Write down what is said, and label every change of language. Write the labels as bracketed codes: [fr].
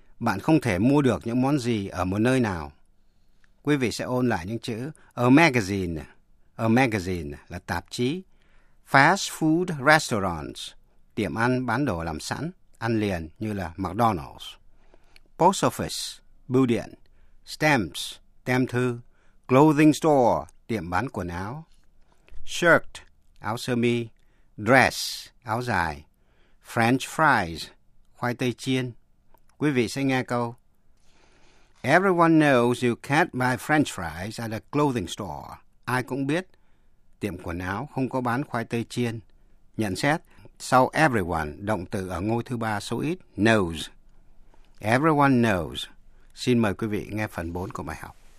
[vi] Bạn không thể mua được những món gì ở một nơi nào? Quý vị sẽ ôn lại những chữ, a magazine là tạp chí, fast food restaurants, tiệm ăn bán đồ làm sẵn, ăn liền như là McDonald's, post office, bưu điện, stamps, tem thư, clothing store, tiệm bán quần áo, shirt, áo sơ mi, dress, áo dài, French fries, khoai tây chiên. Quý vị sẽ nghe câu. [en] Everyone knows you can't buy French fries at a clothing store. [vi] Ai cũng biết, tiệm quần áo không có bán khoai tây chiên. Nhận xét, sau everyone, động từ ở ngôi thứ ba số ít, knows. [en] Everyone knows. [vi] Xin mời quý vị nghe phần 4 của bài học.